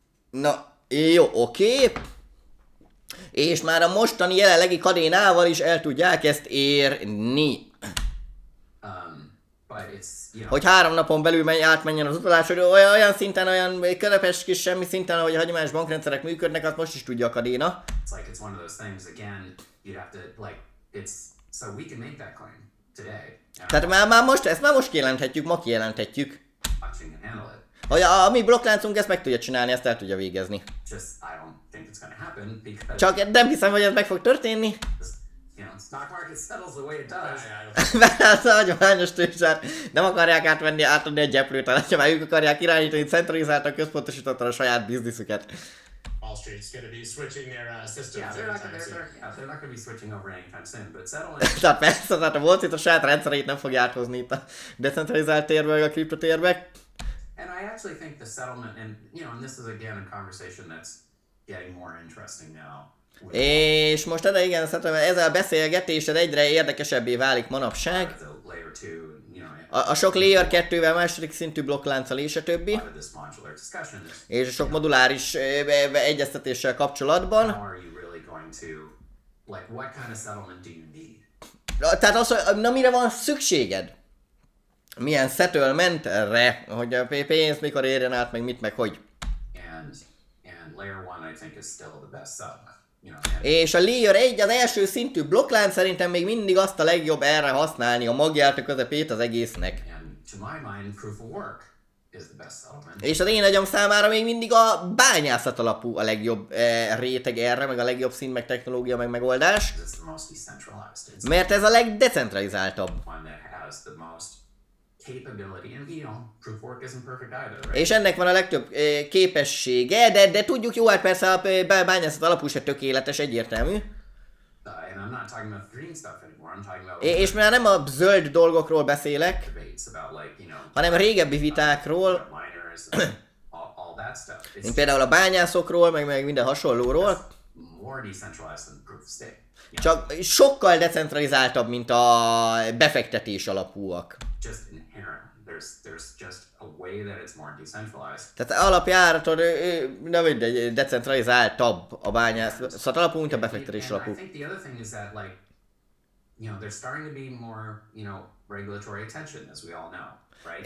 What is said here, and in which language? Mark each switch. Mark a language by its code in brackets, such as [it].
[hu] Na, jó, oké. És már a mostani jelenlegi Kadénával is el tudják ezt érni. [en] But it's, you know, [hu] Hogy 3 napon belül átmenjen az utalás, hogy olyan szinten, olyan közepes kis semmi szinten, ahogy a hagyományos bankrendszerek működnek, azt most is tudja a Kadena. [en] it's one of those things, again, you'd have to, like, it's, so we can make that claim today. And [hu] Tehát már most, ezt már most kijelenthetjük, ma kijelenthetjük. [en] blockchain can handle it. [hu] Hogy a mi blokkláncunk ezt meg tudja csinálni, ezt el tudja végezni. [en] Just, I don't think it's gonna happen because, [hu] Csak nem hiszem, hogy ez meg fog történni. [en] you know, stock market settles the way it does. [hu] Mert az a hagyományos tőzsdét nem akarják átadni egy gyeplőt, hanem már ők akarják irányítani centralizáltan, központosítottan a saját bizniszüket. [en] Wall Street's going to be switching their systems. Yeah, they're anytime soon. not gonna be switching over anytime soon, but settlement, [hu] Tehát persze, tehát a Wall Street a saját rendszereit nem fogja áthozni itt a decentralizált térbe, meg a kriptotérbe. [en] and I actually think the settlement, and, you know, and this is again a conversation that's getting more interesting now. [hu] És most igen, szerintem ezzel a beszélgetés egyre érdekesebbé válik manapság. [en] The layer 2, you know, [hu] A sok layer 2-vel, második szintű blokklánccal és a többi. [en] part of this modular discussion is [hu] És a sok moduláris egyeztetéssel kapcsolatban. [en] how are you really going to, like, what kind of settlement do you need? [hu] Tehát az, hogy na mire van szükséged? Milyen settlementre, hogy a pénz mikor érjen át, meg mit, meg hogy. [en] And layer 1 I think is still the best settlement. You know, and [hu] És a layer 1, az első szintű blokklánc szerintem még mindig azt a legjobb erre használni, a magját, a közepét az egésznek. [en] to my mind, proof of work is the best settlement. [hu] És az én agyam számára még mindig a bányászat alapú a legjobb réteg erre, meg a legjobb szint, meg technológia, meg megoldás. [en] It's the most decentralized. It's [hu] Mert ez a legdecentralizáltabb. [en] the one that has the most capability. And, you know, proof of work isn't perfect either, right? [hu] És ennek van a legtöbb képessége, de tudjuk jó, hát persze a bányászat alapú se tökéletes, egyértelmű. [en] And I'm not talking about green stuff anymore. I'm talking about [hu] És már nem a zöld dolgokról beszélek, [en] debates about, like, you know, [hu] hanem a régebbi vitákról, [en] miners, all that stuff. It's [hu] mint például a bányászokról, meg minden hasonlóról, [en] more decentralized than proof of stake. [hu] csak sokkal decentralizáltabb, mint a befektetés alapúak. [en] Just inherent. There's just a way that it's more decentralized. [hu] Tehát alapjáratod, nem mindegy, decentralizáltabb a bányászat alapú, mint a befektetés [en] And I [hu] alapú. [en] think the other thing is that, like, you know, there's starting to be more, you know, regulatory attention, as we all know, right?